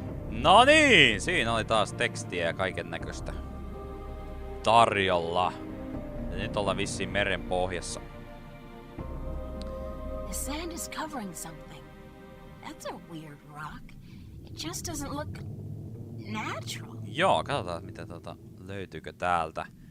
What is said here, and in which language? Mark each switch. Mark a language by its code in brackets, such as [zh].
[fi] No niin, siinä oli taas tekstiä ja kaiken näköistä tarjolla. Ja nyt ollaan vissiin meren pohjassa. [en] The sand is covering something. That's a weird rock. It just doesn't look natural. [fi] Joo, katsotaan mitä löytyykö täältä.